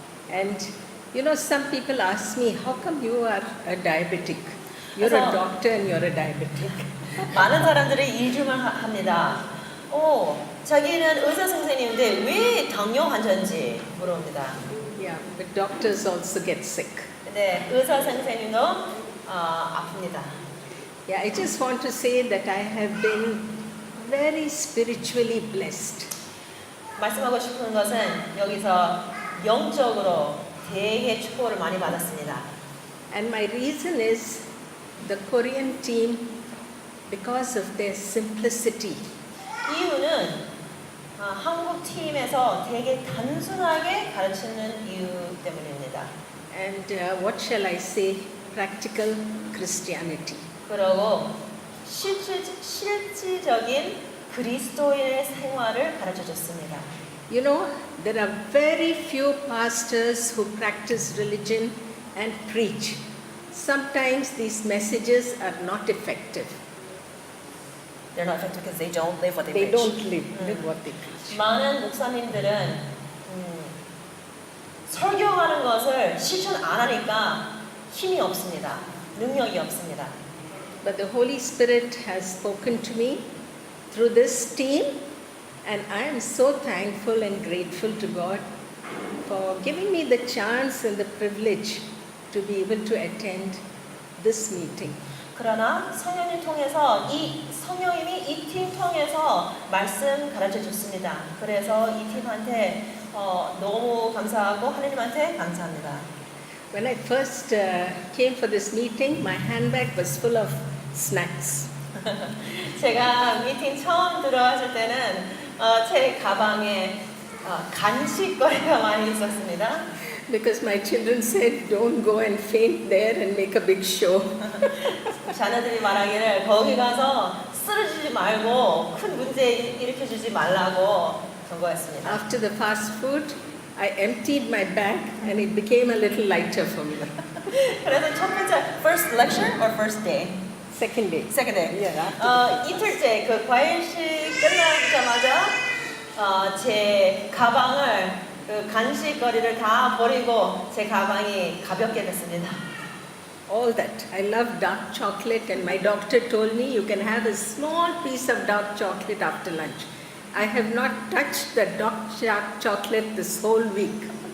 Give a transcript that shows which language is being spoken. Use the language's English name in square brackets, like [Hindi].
[English] And some people ask me, how come you are a diabetic? You're a doctor and you're a diabetic. [Korean] 많은 사람들이 이 질문을 합니다. 자기는 의사 선생님인데 왜 당뇨 환자인지 물어봅니다. [English] Yeah, but doctors also get sick. [Korean] 근데 의사 선생님도 아픕니다. [English] Yeah, I just want to say that I have been very spiritually blessed. [Korean] 말씀하고 싶은 것은 여기서 영적으로 되게 축복을 많이 받았습니다. [English] And my reason is the Korean team, because of their simplicity. [Korean] 이유는 한국 팀에서 되게 단순하게 가르치는 이유 때문입니다. [English] And what shall I say? Practical Christianity. [Korean] 그리고 실질적인 그리스도인의 생활을 가르쳐줬습니다. [English] There are very few pastors who practice religion and preach. Sometimes these messages are not effective. They're not effective because they don't live what they They preach. don't live what they preach. [Korean] 많은 목사님들은 설교하는 것을 실천 안 하니까 힘이 없습니다. 능력이 없습니다. [English] But the Holy Spirit has spoken to me through this team, and I am so thankful and grateful to God for giving me the chance and the privilege to be able to attend this meeting. [Korean] 그러나 성령님 통해서 성령님이 이 팀 통해서 말씀 가르쳐 줬습니다. 그래서 이 팀한테 너무 감사하고 하나님한테 감사합니다. [English] When I first came for this meeting, my handbag was full of snacks. [Korean] 제가 미팅 처음 들어왔을 때는 제 가방에 간식거리가 많이 있었습니다. [English] Because my children said, don't go and faint there and make a big show. [Korean] 자녀들이 말하기를 거기 가서 쓰러지지 말고 큰 문제 일으켜주지 말라고 경고했습니다. [English] After the fast food, I emptied my bag and it became a little lighter for me. [Korean] 그래서 첫 번째 [English] first lecture or first day? Second day. Second day. Yeah. [Korean] 이틀째 그 과일식 끝나자마자 제 가방을 그 간식거리를 다 버리고 제 가방이 가볍게 됐습니다. [English] All that. I love dark chocolate and my doctor told me you can have a small piece of dark chocolate after lunch. I have not touched the dark chocolate this whole week.